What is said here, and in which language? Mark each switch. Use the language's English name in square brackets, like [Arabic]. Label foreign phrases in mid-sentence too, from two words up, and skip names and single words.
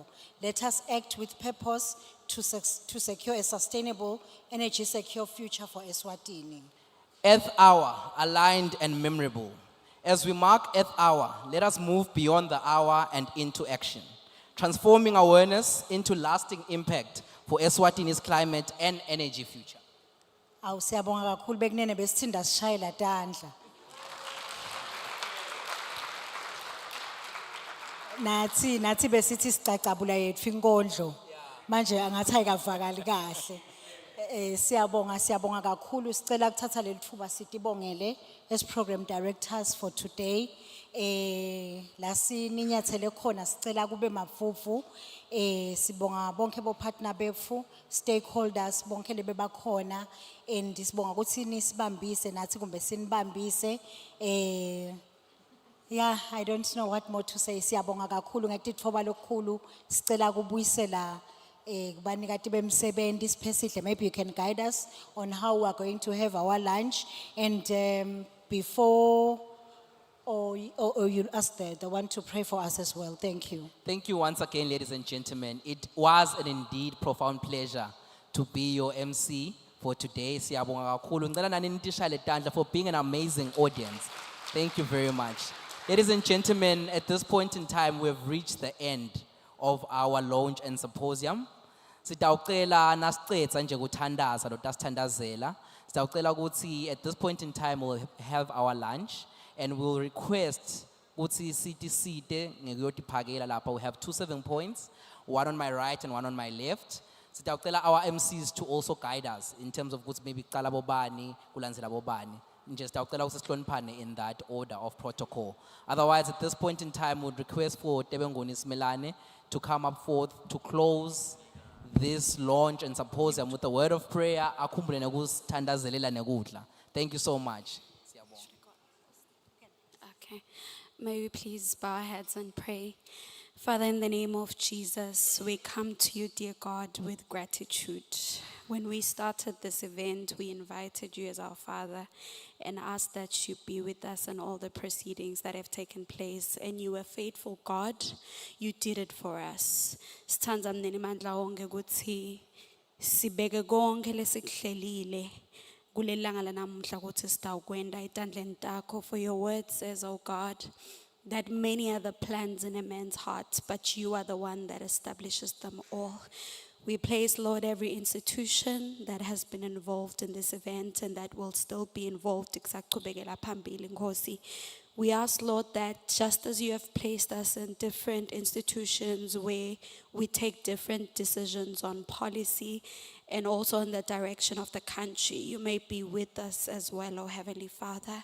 [English] Let us act with purpose to secure a sustainable, energy secure future for Eswatini. Earth Hour, aligned and memorable. As we mark Earth Hour, let us move beyond the hour and into action, transforming awareness into lasting impact for Eswatini's climate and energy future. [Swati] Awu siyabonga kakhulu bekunene besithinda sishayela tandla. Nathi besithi sicacabula yethu inkondlo. Manje angathi ayikavakali kahle. Siyabonga kakhulu sicela ukuthatha leli thuba sitibongele [English] as program directors for today. [Swati] La sininyathele khona sicela kube mafufu. Sibonga bonke bo partner bethu, stakeholders bonke lebe bakhona, and sibonga ukuthi nisibambise nathi kumbe sinibambise. [English] Yeah, I don't know what more to say. [Swati] Siyabonga kakhulu ngekutitfoba lokukhulu sicela kubuyisela kubanika bemsebenzi isiphesihle. [English] Maybe you can guide us on how we are going to have our lunch, and before or you'll ask the one to pray for us as well. Thank you. Thank you once again, ladies and gentlemen. It was an indeed profound pleasure to be your MC for today. [Swati] Siyabonga kakhulu. Ngicela nani nitishayele tandla [English] for being an amazing audience. Thank you very much. Ladies and gentlemen, at this point in time, we have reached the end of our launch and symposium. [Swati] Sitawucela nasicetha nje kuthandaza lo tasithandazela. Sitawucela ukuthi [English] at this point in time we'll have our lunch, and we'll request [Swati] ukuthi site ngekuyotiphakela lapha. [English] We have 2 7 points, one on my right and one on my left. Sitawucela our MCs to also guide us in terms of [Swati] ukuthi maybe kuqala bobani kulandzela bobani. [English] Just in that order of protocol. Otherwise, at this point in time, we would request for Tebengoni Smelane to come up forth to close this launch and symposium with a word of prayer. Thank you so much. Okay. May we please bow our heads and pray. Father, in the name of Jesus, we come to you, dear God, with gratitude. When we started this event, we invited you as our Father and asked that you be with us in all the proceedings that have taken place. And you were faithful, God. You did it for us. [Swati] Sithandza mnene mandla wonke ukuthi sibeke konke lesikuhlelile kulelanga lanamuhla ukuthi sitawukwenda etandleni takho. [English] For your word says, oh God, that many are the plans in a man's heart, but you are the one that establishes them all. We place, Lord, every institution that has been involved in this event and that will still be involved. We ask, Lord, that just as you have placed us in different institutions where we take different decisions on policy and also in the direction of the country, you may be with us as well, O Heavenly Father.